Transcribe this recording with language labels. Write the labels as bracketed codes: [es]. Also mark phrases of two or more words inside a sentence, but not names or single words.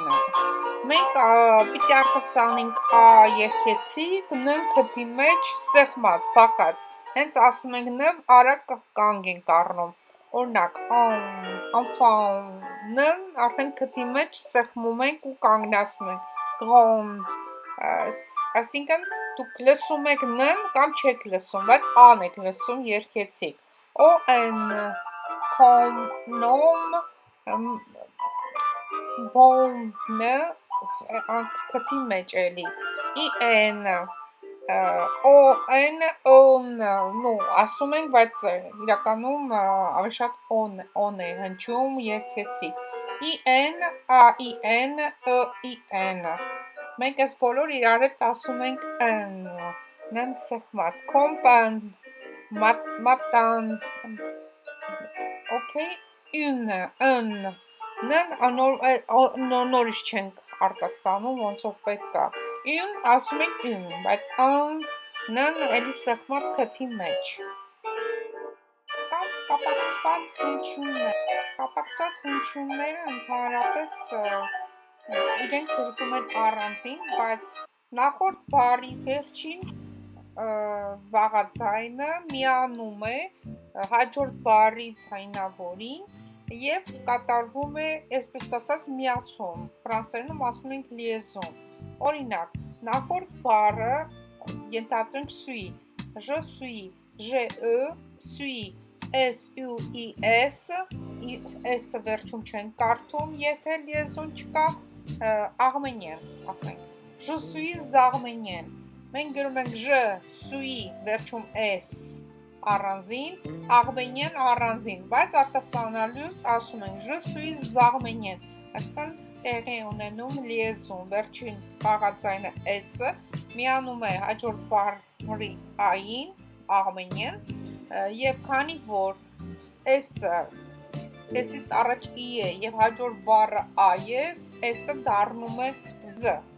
[hy] Մենք պիտի արտասանենք a երգեցիկ, n քթի մեջ սեղմած, փակած։ Հենց ասում ենք նև արագ կանգ ենք առնում։ Օրինակ enfant, n արդեն քթի մեջ սեղմում ենք ու կանգնացնում ենք։ Grand, այսինքն դուք լսում եք n կամ չեք լսում, բայց a-ն եք լսում երգեցիկ։ on, [fr] nom, bon, [hy] քթի մեջ էլի, [fr] in, on, [hy] ասում ենք, բայց իրականում ավելի շատ on է հնչում երգեցիկ, [fr] in, in, in, [hy] մենք այս բոլոր իրար հետ ասում ենք n սեղմած, [fr] compan, matin, okay, une, [hy] նորից չենք արտասանում, ոնց որ պետք է։ Une ասում ենք une, բայց n էլի սեղմած քթի մեջ։ Կամ կապակցված հնչյուններ։ Կապակցված հնչյունները ընդհանրապես իրենք գրվում են առանձին, բայց նախորդ բառի վերջին բաղաձայնը միանում է հաջորդ բառի ձայնավորին և կատարվում է, այսպես ասած, միացում, ֆրանսերենում ասում ենք liaison։ Օրինակ, նախորդ բառը ենթադրենք [fr] suis, je suis, j'ai, suis, s, [hy] s-ը վերջում չենք կարդում, եթե liaison չկա, arménien, ասենք, [fr] je suis arménien, [hy] մենք գրում ենք [fr] je suis, [hy] վերջում s, առանձին, arménien առանձին, բայց արտասանալուց ասում ենք [fr] je suis arménien, [hy] այսքան տեղի ունենում liaison, վերջին բաղաձայնը s-ը միանում է հաջորդ բառի a-ին, arménien, եւ քանի որ s-ը s-ից առաջ i է եւ հաջորդ բառը a է, s-ը դառնում է z։